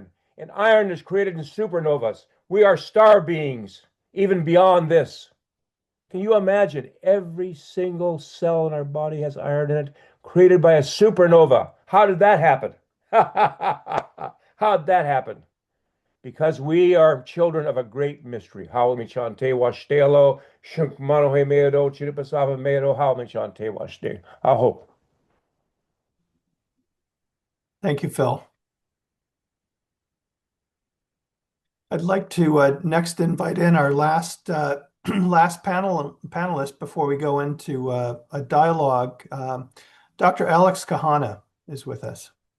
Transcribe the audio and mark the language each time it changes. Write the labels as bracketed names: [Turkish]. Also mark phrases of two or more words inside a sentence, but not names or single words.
[English] And iron is created in supernovas. We are star beings, even beyond this. Can you imagine? Every single cell in our body has iron in it, created by a supernova. How did that happen? How did that happen? Because we are children of a great mystery. [Lakota] Hawami chante washtelo, shunkmanohe meado, chiripasava meado, hawami chante washte. [English] Aho. Thank you, Phil. I'd like to next invite in our last panelist before we go into a dialogue. Dr. Alex Cahana is with us.